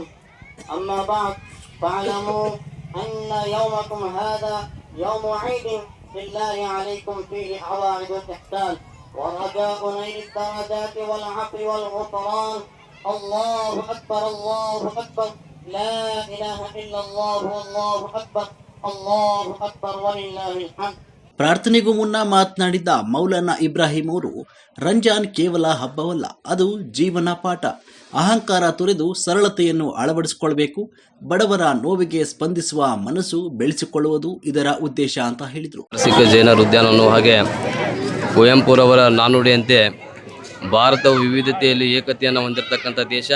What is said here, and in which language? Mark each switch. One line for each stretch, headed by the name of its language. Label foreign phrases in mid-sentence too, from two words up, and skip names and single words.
Arabic: أما بعد فاعلموا أن يومكم هذا يوم عيد لله عليكم فيه عوائد الإحسان ورجاء نيل الدرجات والعفو والغفران. الله أكبر الله أكبر لا إله إلا الله والله أكبر الله أكبر ولله الحمد.
Kannada: ಪ್ರಾರ್ಥನೆಗೂ ಮುನ್ನ ಮಾತನಾಡಿದ ಮೌಲಾನಾ ಇಬ್ರಾಹಿಂ ಅವರು, ರಂಜಾನ್ ಕೇವಲ ಹಬ್ಬವಲ್ಲ, ಅದು ಜೀವನ ಪಾಠ. ಅಹಂಕಾರ ತೊರೆದು ಸರಳತೆಯನ್ನು ಅಳವಡಿಸಿಕೊಳ್ಳಬೇಕು. ಬಡವರ ನೋವಿಗೆ ಸ್ಪಂದಿಸುವ ಮನಸ್ಸು ಬೆಳೆಸಿಕೊಳ್ಳುವುದು ಇದರ ಉದ್ದೇಶ ಅಂತ ಹೇಳಿದರು. ವಾರ್ಷಿಕ ಜೈನರ ಉದ್ಯಾನವನ್ನು ಹಾಗೆ ಕುವೆಂಪುರವರ ನಾನುಡಿಯಂತೆ ಭಾರತವು ವಿವಿಧತೆಯಲ್ಲಿ ಏಕತೆಯನ್ನು ಹೊಂದಿರತಕ್ಕಂಥ ದೇಶ.